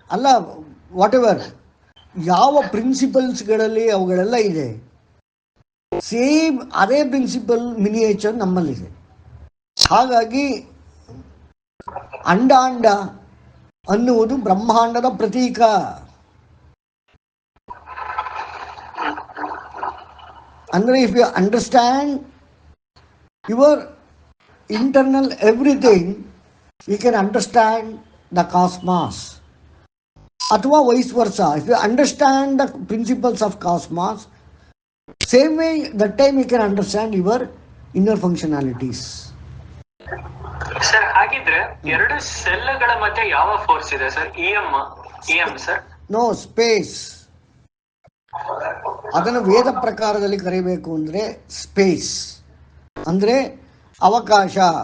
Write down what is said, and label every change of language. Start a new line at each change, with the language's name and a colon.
Kannada: ಅಲ್ಲ, what ever ಯಾವ ಪ್ರಿನ್ಸಿಪಲ್ಸ್ಗಳಲ್ಲಿ ಅವುಗಳೆಲ್ಲ ಇದೆ, ಸೇಮ್ ಅದೇ ಪ್ರಿನ್ಸಿಪಲ್ ಮಿನಿಯೇಚರ್ ನಮ್ಮಲ್ಲಿದೆ. ಹಾಗಾಗಿ ಅಂಡಾಂಡ ಅನ್ನುವುದು ಬ್ರಹ್ಮಾಂಡದ ಪ್ರತೀಕ.
English: ಅಂದರೆ if you understand your internal everything, you can understand the cosmos. Athwa vice versa, if you understand the principles of cosmos, same way that time you can understand your inner functionalities.
Kannada: Sir, ಹಾಗಿದ್ರೆ ಎರಡು ಸೆಲ್ಗಳ ಮಧ್ಯೆ ಯಾವ force ಇದೆ sir?
English: EM sir? No, space.
Kannada: ಅದನ್ನು ವೇದ ಪ್ರಕಾರದಲ್ಲಿ ಕರೀಬೇಕು ಅಂದರೆ space ಅಂದರೆ ಅವಕಾಶ.